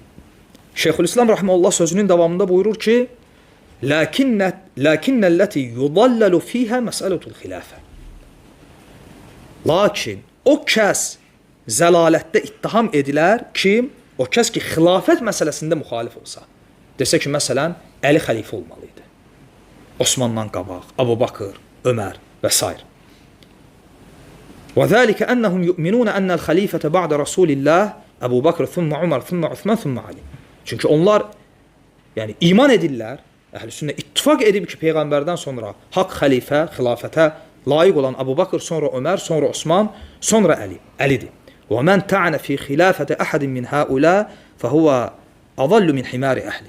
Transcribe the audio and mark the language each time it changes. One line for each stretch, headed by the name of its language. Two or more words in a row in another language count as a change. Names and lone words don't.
Azerbaijani: Şeyxülislam rahmeullah sözünün davamında buyurur ki,
Arabic: "لكن التي يضلل فيها مسألة الخلافة."
Azerbaijani: Lakin o kəs zəlalətdə ittiham edilər, kim? O kəs ki, xilafət məsələsində müxalif olsa. Desə ki, məsələn, Əli xəlifə olmalıydı. Osmandan qabaq, Əbu Bakr, Ömər və s.
Arabic: وذلك أنهم يؤمنون أن الخليفة بعد رسول الله أبو بكر ثم عمر ثم عثمان ثم علي.
Azerbaijani: Çünki onlar yəni iman edirlər, əhl-i sünnə ittifaq edib ki, peyğəmbərdən sonra haqq xəlifə, xilafətə layiq olan Əbu Bakr, sonra Ömər, sonra Osman, sonra Əlidir.
Arabic: ومن طعن في خلافة أحد من هؤلاء فهو أضل من حمار أهله.